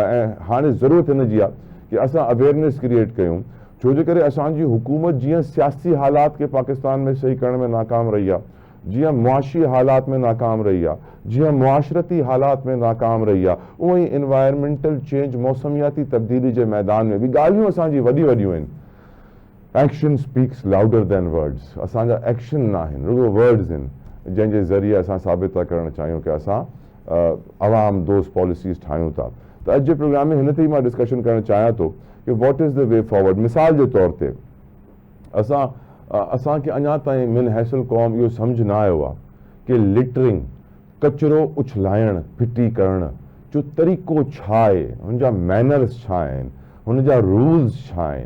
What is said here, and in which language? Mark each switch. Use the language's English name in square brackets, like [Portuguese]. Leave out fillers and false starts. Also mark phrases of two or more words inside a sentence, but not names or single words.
[Sindhi] ऐं हाणे ज़रूरत हिन जी आहे कि असां [English] awareness create [Sindhi] कयूं, छो जे करे असांजी हुकूमत जीअं सियासी हालात खे पाकिस्तान में सही करण में नाकाम रही आहे, जीअं मुआशी हालात में नाकाम रही आहे, जीअं मुआशरती हालात में नाकाम रही आहे, उअं ई [English] environmental change [Sindhi] मौसमियाती तब्दीली जे मैदान में बि ॻाल्हियूं असांजी वॾियूं वॾियूं आहिनि। [English] Actions speak louder than words. [Sindhi] असांजा एक्शन न आहिनि, रुगो वर्ड्स आहिनि जंहिंजे ज़रिए असां साबित था करणु चाहियूं कि असां अवाम दोस्त पॉलिसीज़ ठाहियूं था। त अॼु जे प्रोग्राम में हिन ते ई मां डिस्कशन करणु चाहियां थो कि [English] what is the way forward. [Sindhi] मिसाल जे तौर ते असांखे अञा ताईं मिन हैसिल क़ौम इहो सम्झ न आयो आहे कि लिटरिंग, कचिरो उछलाइण, फिटी करण जो तरीक़ो छा आहे, हुनजा मैनर्स छा आहिनि, हुनजा रूल्स छा आहिनि।